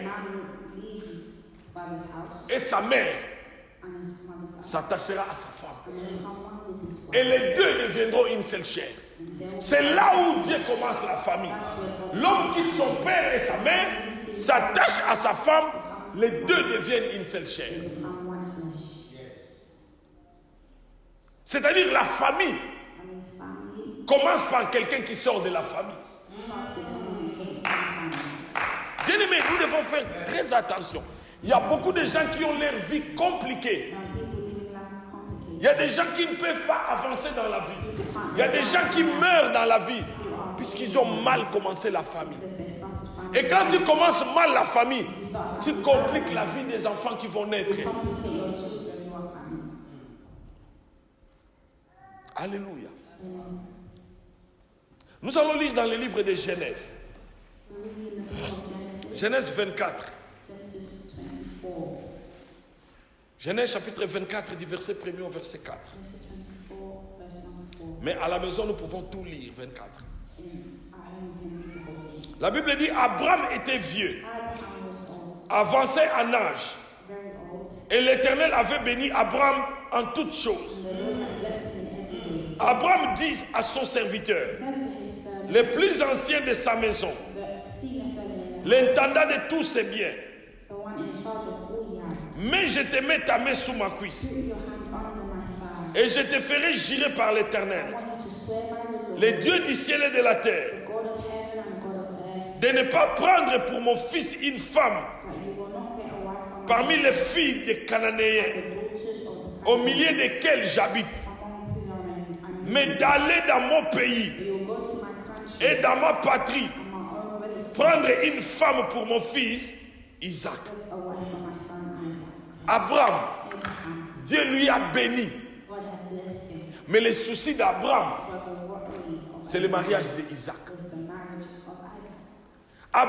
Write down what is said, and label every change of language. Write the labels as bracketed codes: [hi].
[en] a man leaves his father's house [fr] et sa mère [en] and his mother's house [fr] s'attachera à sa femme. [en] and then become one with his [fr] Et [en] wife. [fr] les deux deviendront une seule chair. [en] And then [fr] C'est là où Dieu commence la famille. L'homme quitte son père et sa mère, s'attache à sa femme, les deux deviennent une seule chair. [en] they become one flesh. Yes. [fr] C'est-à-dire la famille [en] And his family [fr] commence par quelqu'un qui sort de la famille. [en] starts with someone who came from family. [fr] Bien aimé, nous devons faire très attention. Il y a beaucoup de gens qui ont leur vie compliquée. [en] Now people living life complicated. [fr] Il y a des gens qui ne peuvent pas avancer dans la vie. Il y a des gens qui meurent dans la vie puisqu'ils ont mal commencé la famille. [en] Because they started family. [fr] Et quand tu commences mal la famille, tu compliques la vie des enfants qui vont naître. [en] Complicate your children who are coming. [fr] Alléluia. Nous allons lire dans le livre de Genèse. [en] We're reading in the book of Genesis, [fr] Genèse 24. [en] Genesis 24. [fr] Genèse chapitre 24 du verset 1er au verset 4. [en] Genesis 24, verse number 4. [fr] Mais à la maison, nous pouvons tout lire, 24. [en] At home we can read the whole thing. [fr] La Bible dit, Abraham était vieux, [en] Abraham was old, [fr] avancé en âge, [en] very old, [fr] Et l'Éternel avait béni Abraham en toutes choses. [en] And the Lord had blessed him in every way. [fr] Abraham dit à son serviteur, [en] He said to his servant, [fr] le plus ancien de sa maison, [en] the senior servant, [fr] l'intendant de tous ses biens, [en] the one in charge of all he had, [fr] mais je te mets ta main sous ma cuisse, [en] put your hand under my thigh. [fr] et je te ferai jurer par [en] I [fr] l'Éternel, [en] want you to swear by the Lord, [fr] le Dieu du ciel et de la terre, [en] the God of heaven and God of earth, [fr] de ne pas prendre pour mon fils une femme [en] that you will not get a wife from [fr] parmi les filles des Cananéens, [en] the daughters of the [fr] au milieu desquels j'habite, [en] among whom are in, [fr] mais d'aller dans mon pays [en] you will go to my country [fr] et dans ma patrie, [en] and my own relatives, [fr] prendre une femme pour mon fils Isaac. [en] get a wife for my son Isaac. [fr] Abraham, [en] Abraham, [fr] Dieu lui a béni, [en] God had blessed him, [fr] mais le souci d'Abraham, [en] but the worry of [fr] c'est le mariage d'Isaac. [en] was the marriage of Isaac.